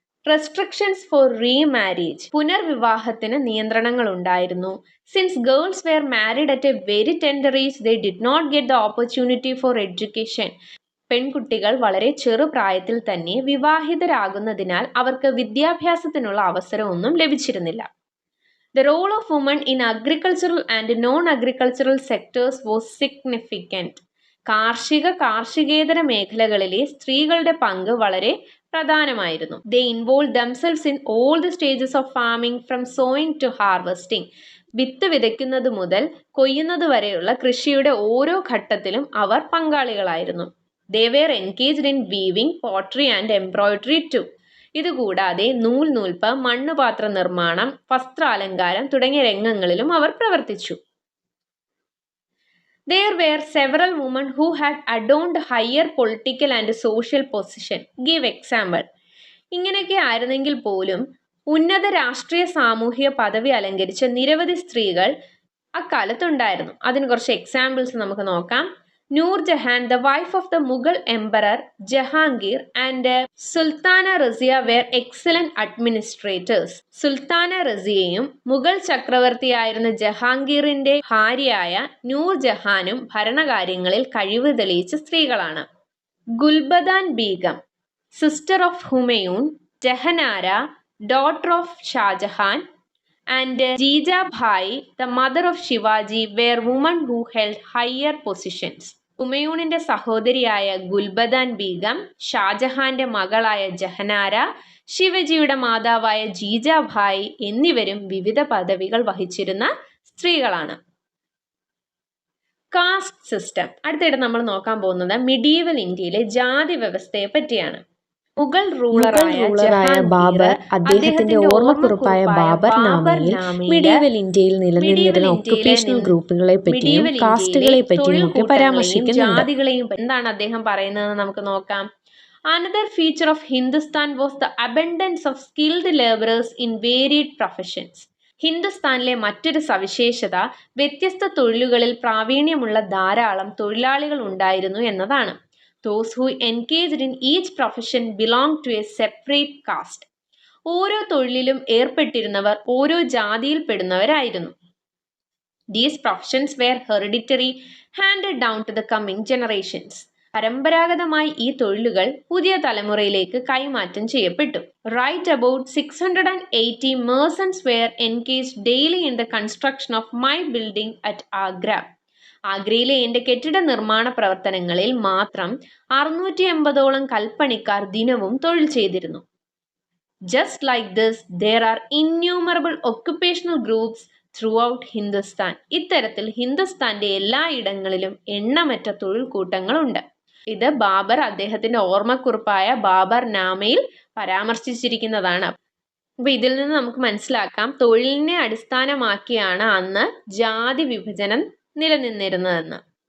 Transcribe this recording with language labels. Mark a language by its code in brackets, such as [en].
[en] Restrictions for remarriage. [ml] പുനർവിവാഹത്തിന് നിയന്ത്രണങ്ങൾ ഉണ്ടായിരുന്നു. [en] Since girls were married at a very tender age, they did not get the opportunity for education. [ml] പെൺകുട്ടികൾ വളരെ ചെറുപ്രായത്തിൽ തന്നെ വിവാഹിതരാകുന്നതിനാൽ അവർക്ക് വിദ്യാഭ്യാസത്തിനുള്ള അവസരമൊന്നും ലഭിച്ചിരുന്നില്ല. [en] The role of women in agricultural and non-agricultural sectors was significant. [ml] കാർഷികേതര മേഖലകളിലെ സ്ത്രീകളുടെ പങ്ക് വളരെ പ്രധാനമായിരുന്നു. [en] They involved themselves in all the stages of farming from sowing to harvesting. [ml] വിത്ത് വിതയ്ക്കുന്നത് മുതൽ കൊയ്യുന്നത് വരെയുള്ള കൃഷിയുടെ ഓരോ ഘട്ടത്തിലും അവർ പങ്കാളികളായിരുന്നു. [en] They were engaged in weaving, pottery and embroidery too. [ml] ഇതുകൂടാതെ നൂൽപ്പ്, മണ്ണുപാത്ര നിർമ്മാണം, വസ്ത്രാലങ്കാരം തുടങ്ങിയ രംഗങ്ങളിലും അവർ പ്രവർത്തിച്ചു. [en] There were several women who had adorned higher political and social position. Give example. [ml] ഇങ്ങനെയൊക്കെ ആയിരുന്നെങ്കിൽ പോലും ഉന്നത രാഷ്ട്രീയ സാമൂഹിക പദവി അലങ്കരിച്ച നിരവധി സ്ത്രീകൾ അക്കാലത്തുണ്ടായിരുന്നു. അതിന് കുറച്ച് എക്സാമ്പിൾസ് നമുക്ക് നോക്കാം. [en] Noorjahan, the wife of the Mughal emperor Jahangir, and Sultana Razia were excellent administrators. [ml] Sultana റസിയയും Mughal ചക്രവർത്തിയായിരുന്ന ജഹാംഗീറിന്റെ ഭാര്യയായ നൂർജഹാനും ഭരണകാര്യങ്ങളിൽ കഴിവ് തെളിയിച്ച സ്ത്രീകളാണ്. [en] Gulbadan Begum, sister of Humayun, Jahanara, daughter of Shah Jahan, and Jijabai, the mother of Shivaji, were women who held higher positions. [ml] ഹുമയൂണിന്റെ സഹോദരിയായ ഗുൽബദാൻ ബീഗം, ഷാജഹാന്റെ മകളായ ജഹനാര, ശിവജിയുടെ മാതാവായ ജീജാഭായ് എന്നിവരും വിവിധ പദവികൾ വഹിച്ചിരുന്ന സ്ത്രീകളാണ്. Caste system. അടുത്തിടെ നമ്മൾ നോക്കാൻ പോകുന്നത് മിഡീവൽ ഇന്ത്യയിലെ ജാതി വ്യവസ്ഥയെ പറ്റിയാണ്. മുഗൾ റൂളറായ ബാബർ അദ്ദേഹത്തിന്റെ ഓർമ്മക്കുറിപ്പായ ബാബർ നാമയിൽ മിഡീവൽ ഇന്ത്യയിൽ നിലനിന്നിരുന്ന ഒക്കുപേഷണൽ ഗ്രൂപ്പുകളെ പറ്റിയും കാസ്റ്റുകളെ പറ്റിയും ഒക്കെ പരാമർശിക്കുന്നുണ്ട്. ജാതികളെയും എന്താണ് അദ്ദേഹം പറയുന്നതെന്ന് നമുക്ക് നോക്കാം. [en] Another feature of Hindustan was the abundance of skilled laborers in varied professions. [ml] ഹിന്ദുസ്ഥാനിലെ മറ്റൊരു സവിശേഷത വ്യത്യസ്ത തൊഴിലുകളിൽ പ്രാവീണ്യമുള്ള ധാരാളം തൊഴിലാളികൾ ഉണ്ടായിരുന്നു എന്നതാണ്. [en] Those who engaged in each profession belonged to a separate caste. [ml] ഓരോ തൊഴിലിലും ഏർപ്പെട്ടിരുന്നവർ ഓരോ ജാതിയിൽ പെടുന്നവരായിരുന്നു. [en] These professions were hereditary, handed down to the coming generations. [ml] പരമ്പരാഗതമായി ഈ തൊഴിലുകൾ പുതിയ തലമുറയിലേക്ക് കൈമാറ്റം ചെയ്യപ്പെട്ടു. [en] Right about 680 merchants were engaged daily in the construction of my building at Agra. [ml] ആഗ്രയിലെ എന്റെ കെട്ടിട നിർമ്മാണ പ്രവർത്തനങ്ങളിൽ മാത്രം 680ഓളം കൽപ്പണിക്കാർ ദിനവും തൊഴിൽ ചെയ്തിരുന്നു. [en] Just like this, there are innumerable occupational groups throughout Hindustan. [ml] ഇത്തരത്തിൽ ഹിന്ദുസ്ഥാന്റെ എല്ലായിടങ്ങളിലും എണ്ണമറ്റ തൊഴിൽ കൂട്ടങ്ങളുണ്ട്. ഇത് ബാബർ അദ്ദേഹത്തിന്റെ ഓർമ്മക്കുറിപ്പായ ബാബർ നാമയിൽ പരാമർശിച്ചിരിക്കുന്നതാണ്. അപ്പൊ ഇതിൽ നിന്ന് നമുക്ക് മനസ്സിലാക്കാം തൊഴിലിനെ അടിസ്ഥാനമാക്കിയാണ് അന്ന് ജാതി വിഭജനം നിലനിന്നിരുന്നതെന്ന്.